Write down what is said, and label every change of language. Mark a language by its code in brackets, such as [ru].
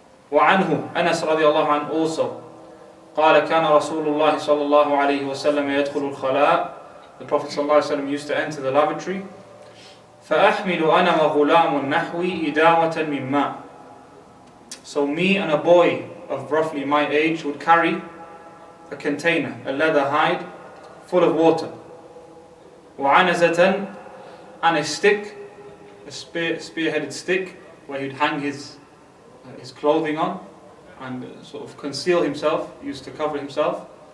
[ar] وعنه أنس رضي الله عنه also قال كان رسول الله صلى الله عليه وسلم يدخل الخلاء. [en] The Prophet [ar] صلى الله عليه وسلم [en] used to enter the lavatory. [ar] فأحمل أنا وغلام نحوي إداوة من ماء. [en] So me and a boy of roughly my age would carry a container, a leather hide full of water. وعنزة, and a stick, a spear-headed stick where he'd hang his clothing on and sort of conceal himself, used to cover himself.